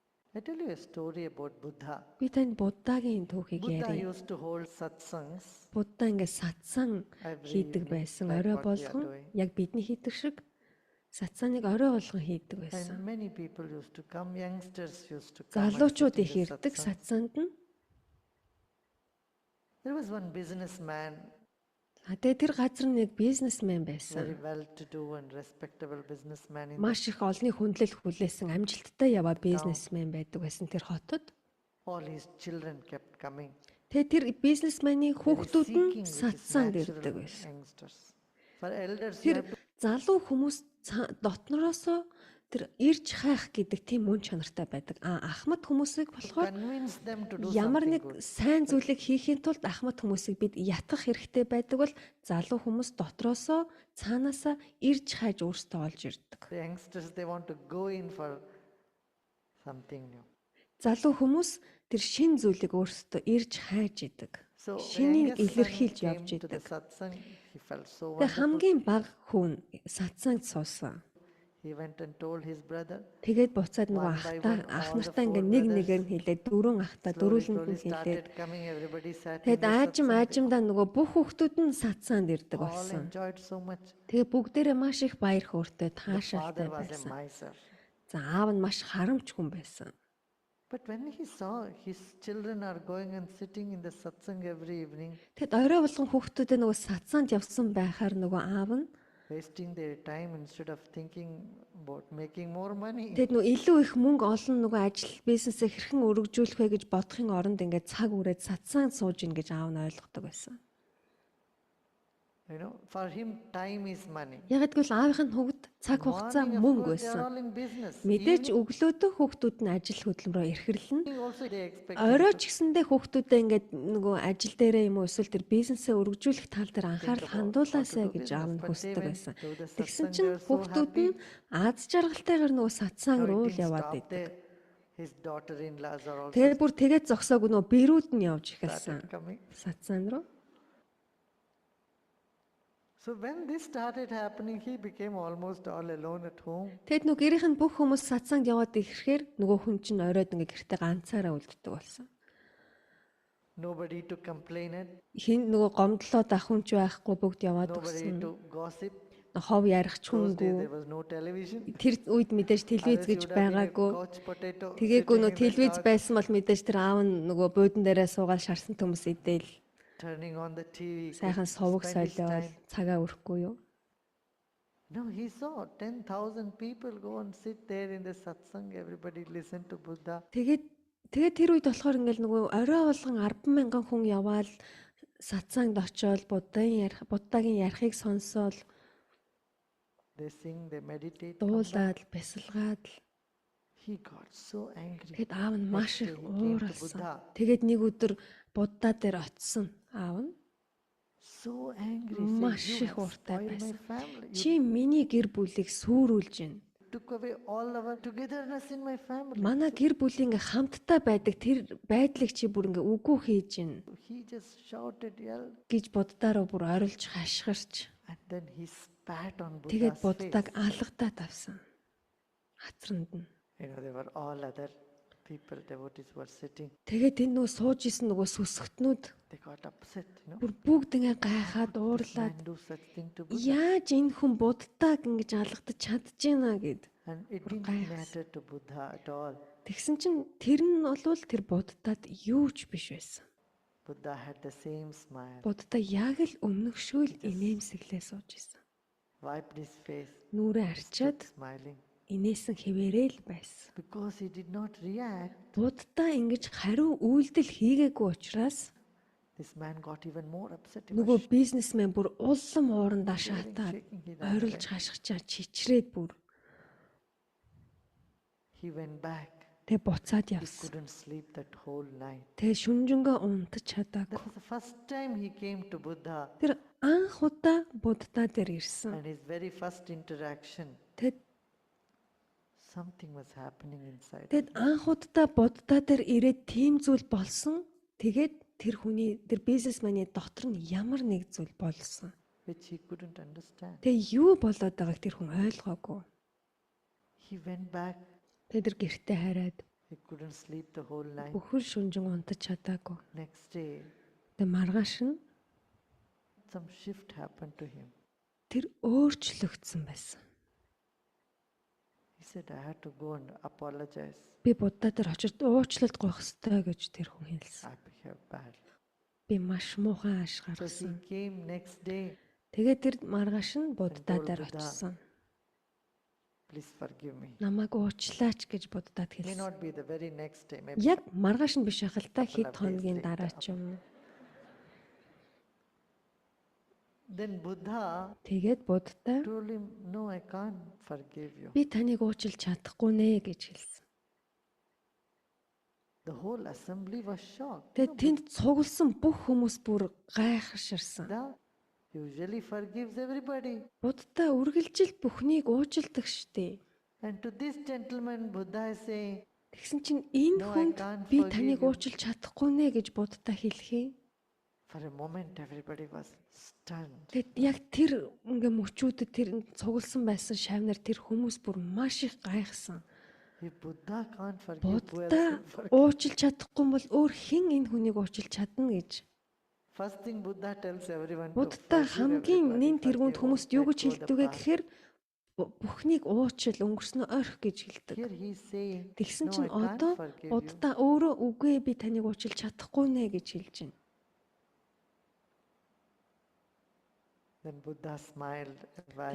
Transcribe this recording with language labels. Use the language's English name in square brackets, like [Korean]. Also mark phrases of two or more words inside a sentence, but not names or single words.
[English] I tell you a story about Buddha. [Mongolian] Би танд Буддагийн түүхийг Buddha яриа. [English] used to hold satsangs [Mongolian] Будда ингээд сатсан [English] every [Mongolian] хийдэг [English] evening, [Mongolian] байсан. [English] like [Mongolian] Орой [English] what we are [Mongolian] болгон [English] doing. [Mongolian] яг бидний хийдэг шиг сатсаныг орой болгон хийдэг байсан. [English] And many people used to come, youngsters used to come and [Mongolian] Залуучууд [English] sit in [Mongolian] их [English] the [Mongolian] ирдэг [English] satsang. [Mongolian] сатсанд нь. [English] There was one businessman, [Mongolian] Тэгээ тэр газар нэг бизнесмен байсан. [English] very well-to-do and respectable businessman in [Mongolian] Маш их олонний хүндлэл хүлээсэн амжилттай яваа бизнесмен байдаг байсан тэр хотод. [English] all his children kept coming. [Mongolian] Тэгээ тэр бизнесменийн [English] Very [Mongolian] хүүхдүүд нь [English] seeking, which is [Mongolian] сатсанд [English] natural [Mongolian] ирдэг [English] in [Mongolian] байсан. [English] youngsters. For elders, you [Mongolian] Тэр [English] have to [Mongolian] залуу хүмүүс дотнороосоо тэр ирж хайх гэдэг тийм мөн чанартай байдаг. Ахмад хүмүүсийг болохоор [English] convince them to do [Mongolian] ямар [English] something [Mongolian] нэг [English] good. [Mongolian] сайн зүйлийг хийхийн тулд ахмад хүмүүсийг бид ятгах хэрэгтэй байдаг бол залуу хүмүүс дотроосоо цаанаасаа ирж хайж өөрсдөө олж ирдэг. [English] The youngsters, they want to go in for something new. [Mongolian] Залуу хүмүүс тэр шин зүйлийг өөрсдөө ирж хайж идэг. [English] So the [Mongolian] Шинийг [English] youngest son [Mongolian] илэрхийлж [English] came [Mongolian] явж [English] to the [Mongolian] идэг. [English] satsang. He felt so [Mongolian] Тэгээ [English] wonderful. [Mongolian] хамгийн бага хүн сатсангд суусан. [English] He went and told his brother. [Mongolian] Тэгээд буцаад нөгөө [English] One by [Mongolian] ахтаа [English] one, [Mongolian] ах [English] all the [Mongolian] нартаа [English] four [Mongolian] ингээ нэг [English] brothers [Mongolian] нэгээр нь хэлээд дөрөв ахтаа [English] Slowly, [Mongolian] дөрүүлэнд [English] slowly [Mongolian] нь хэлээд [English] started coming. Everybody sat in [Mongolian] тэгээд [English] the [Mongolian] аажим [English] satsang. [Mongolian] аажимдаа нөгөө бүх хүүхдүүд нь сатсанд ирдэг [English] All [Mongolian] болсон. [English] enjoyed so much. [Mongolian] Тэгээ бүгдээрээ маш их баяр хөөртэй [English] The [Mongolian] таашаалтай [English] father was a [Mongolian] байсан. [English] miser. [Mongolian] За аав нь маш харамч хүн байсан. [English] But when he saw his children are going and sitting in the satsang every evening, [Mongolian] Тэгэд орой болгон хүүхдүүдээ нөгөө сатсанд явсан байхаар нөгөө аав нь [English] wasting their time instead of thinking about making more money. [Mongolian] тэгэд нөгөө илүү их мөнгө олон нөгөө ажил бизнесээ хэрхэн өргөжүүлэх вэ гэж бодохын оронд ингээд цаг үрээд сатсанд сууж ийн гэж аав нь ойлгодог байсан. [English] You know, for him, time is money. [Mongolian] Яг гэвэл аавынхын хувьд цаг хугацаа [English] Morning, of [Mongolian] мөнгө [English] course, they are [Mongolian] байсан. [English] all in business. [Mongolian] Мэдээж өглөөдөө хүүхдүүд нь ажил хөдөлмөрөөр эрхэрлэн [English] Evening also they expect [Mongolian] орой ч гэсэндээ хүүхдүүдээ ингээд нөгөө ажил дээрээ юм уу эсвэл тэр бизнесээ өргөжүүлэх тал дээр анхаарал хандуулаасай гэж аав нь хүсдэг байсан. Тэгсэн чинь хүүхдүүд нь аз жаргалтайгаар нөгөө сатсан руу л яваад идэг. [English] His daughter-in-laws are also [Mongolian] Тэгээд бүр тэгээд зогсоог нөгөө бэрүүд нь явж эхэлсэн. [English] coming. [Mongolian] Сатсан руу. [English] So when this started happening, he became almost all alone at home. [Mongolian] Тэгэд нөгөө гэрийнх нь бүх хүмүүс сатсанд яваад ирэхээр нөгөө хүн чинь оройд ингээ гэртээ ганцаараа үлддэг болсон. [English] Nobody to complain at, [Mongolian] Хин нөгөө гомдлоод ах хүн ч байхгүй бүгд яваад [English] nobody [Mongolian] өгсөн. [English] to gossip. [Mongolian] Хов ярих ч [English] Those days [Mongolian] хүнгүй. [English] there was no television. [Mongolian] Тэр үед мэдээж телевиз [English] Others [Mongolian] гэж [English] would have been a [Mongolian] байгаагүй. [English] couch potato [Mongolian] Тэгээгүй [English] sitting [Mongolian] нөө [English] in the [Mongolian] телевиз [English] couch, [Mongolian] байсан бол мэдээж тэр аав нь нөгөө буудан дээрээ суугаад шарсан төмс идээл [English] turning on the TV. [Mongolian] сайхан сувг [English] spend his [Mongolian] солиол [English] time. [Mongolian] цагаа өрөхгүй юу. [English] No, he saw 10,000 people go and sit there in the satsang. Everybody listened to Buddha. [Mongolian] Тэгээд тэр үед болохоор ингээл нөгөө орой болгон 10,000 хүн яваал сатсангд очиод Буддагийн ярихыг сонсоол [English] They sing, they meditate. [Mongolian] дуулаад бясалгаад [English] He got so angry. [Mongolian] тэгэд аав нь маш их [English] Next day he came to [Mongolian] ууралсан. Buddha. Тэгээд нэг өдөр Будда дээр очисон аав нь [English] So angry. [Mongolian] Маш [English] Said, you [Mongolian] их [English] have [Mongolian] ууртай [English] spoiled my [Mongolian] байсан. [English] family. You [Mongolian] Чи миний гэр бүлийг сүрүүлж байна. [English] took away all our togetherness in my family. [Mongolian] Манай гэр бүлийн ингээ хамтдаа байдаг тэр байдлыг чи бүр ингээ үгүй хийж байна [English] He just shouted, yelled, [Mongolian] гэж Буддаараа бүр орилж хашгирч [English] and then he spat on [Mongolian] тэгээд Buddha's Буддаг [English] face. [Mongolian] алгадаад авсан. Хацранд нь. [English] You know, there were all other people, devotees who were sitting. [Mongolian] Тэгээд энэ нөгөө сууж исэн нөгөө сүсгтнүүд [English] They got upset, you know. [Mongolian] бүр бүгд ингээ гайхаад [English] This [Mongolian] уурлаад [English] man do such thing to Buddha. [Mongolian] яаж энэ хүн Буддаг ингэж алгадаж чадчихна гэд. [English] And it didn't [Mongolian] гайхсан. [English] matter to Buddha at all. [Mongolian] Тэгсэн чинь тэр нь болвол тэр Буддад юу ч биш байсан. [English] Buddha had the same smile, [Mongolian] Будда яг л өмнөгшөөл инээмсэглээ сууж исэн. [English] wiped his face, [Mongolian] Нүрээ арчаад [English] smiling. [Mongolian] инээсэн хэвээрээ л байсан. [English] Because he did not react, [Mongolian] Будда ингэж хариу үйлдэл хийгээгүй учраас [English] this man got even more upset. He was [Mongolian] нөгөө бизнесмен бүр улам уурандаа [English] shaking, [Mongolian] шатаад [English] shaking. He ran [Mongolian] орилж [English] away. [Mongolian] хашгичаа чичрээд бүр [English] He went back. [Mongolian] тэг буцаад [English] He [Mongolian] явсан. [English] couldn't sleep that whole night. [Mongolian] Тэг шүнжэнгөө унтаж [English] That [Mongolian] чадаагүй. [English] was the first time he came to Buddha. [Mongolian] Тэр анх удаа Будда дээр ирсэн. [English] And his very first interaction, [Mongolian] Тэгэд [English] something was happening inside. [Mongolian] Тэгэд анх удаа Будда дээр ирээд тийм зүйл болсон. Тэгээд тэр бизнесмений дотор нь ямар нэг зүйл болсон. [English] Which he couldn't understand. [Mongolian] Тэг юу болоод байгааг тэр хүн ойлгоогүй. [English] He went back. [Mongolian] Тэг тэр гэртээ хараад [English] He couldn't sleep the whole night. [Mongolian] Бүхэл шөнжин унтаж чадаагүй. [English] Next day, [Mongolian] Тэгээ маргааш нь [English] some shift happened to him. [Mongolian] тэр өөрчлөгдсөн байсан. [English] He said, I had to go and apologize. [Mongolian] Би Будда дээр очиж уучлалт гуйх ёстой гэж тэр хүн хэлсэн. [English] I behaved bad. [Mongolian] Би маш муухан ааш [English] So he [Mongolian] гаргасан. [English] came next day. [Mongolian] Тэгээд тэр маргааш нь Будда дээр очсон. [English] Please forgive me. [Mongolian] Намайг уучлаач гэж Буддад [English] May [Mongolian] хэлсэн. [English] not be the very next day. Maybe [Mongolian] Яг маргааш нь биш ахалта хэд хоногийн дараа ч юм. [English] then Buddha [Mongolian] Тэгээд Будда [English] told him, no, I can't forgive you. [Mongolian] би таныг уучлж чадахгүй нэ гэж хэлсэн. [English] The whole assembly was shocked. [Mongolian] Тэгээд тэнд цугласан бүх хүмүүс бүр гайхширсан. [English] Buddha usually forgives everybody. [Mongolian] Будда үргэлжил бүхнийг уучлдаг штэ. [English] And to this gentleman, Buddha is saying, [Mongolian] Тэгсэн чинь энэ [English] No, I [Mongolian] хүнд [English] can't [Mongolian] би [English] forgive [Mongolian] таныг [English] you. [Mongolian] уучлж чадахгүй нэ гэж Будда хэлхий. [English] for a moment everybody was stunned. [Mongolian] Тэгэд яг тэр ингээ мөчүүдэд тэр цугласан байсан шавнаар тэр хүмүүс бүр маш их гайхсан. [English] If Buddha can't forgive, who else [Mongolian] Будда [English] will forgive? [Mongolian] уучлж чадахгүй бол өөр хэн энэ хүнийг уучлж чадна гэж. [English] First thing Buddha tells everyone to [Mongolian] Будда [English] forgive [Mongolian] хамгийн [English] everybody, [Mongolian] нэн тэргуунд [English] forgive [Mongolian] хүмүүст [English] all, [Mongolian] юу гэж [English] let go the [Mongolian] хэлдэг вэ [English] past. [Mongolian] гэхээр бүхнийг уучил өнгөрснөө орхи гэж хэлдэг. [English] Here he is saying, [Mongolian] Тэгсэн [English] no, [Mongolian] чинь [English] I can't [Mongolian] одоо [English] forgive you. [Mongolian] Будда өөрөө үгүй би таныг уучлж чадахгүй нэ гэж хэлж байна. [English] Then Buddha smiled a while